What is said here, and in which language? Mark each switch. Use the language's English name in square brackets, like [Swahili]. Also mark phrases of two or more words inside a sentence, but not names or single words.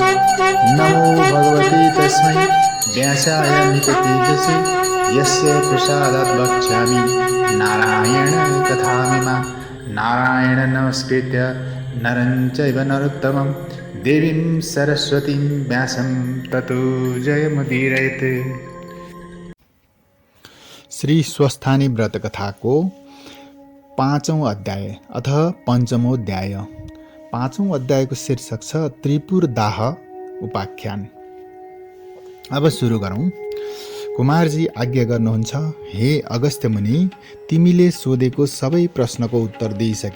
[Sanskrit] नमो भगवते तस्मै व्यासाय निकतेजसे यस्य प्रसादात् वक्ष्यामि नारायणकथामिमां। नारायण नमस्कृत्य नरं चैव नरोत्तमं देवीं सरस्वतीं व्यासं ततो जयमुदीरयेत्। [Nepali] श्री स्वस्थानी व्रत कथा को 5औं अध्याय अथवा 5मो अध्याय। 5औं अध्याय को शीर्षक छ त्रिपुर दाह उपाख्यान। अब सुरु गरौँ। कुमारजी आज्ञा गर्नुहुन्छ, हे अगस्त्य मुनि, तिमीले सोधेको सबै प्रश्नको उत्तर दिइसके।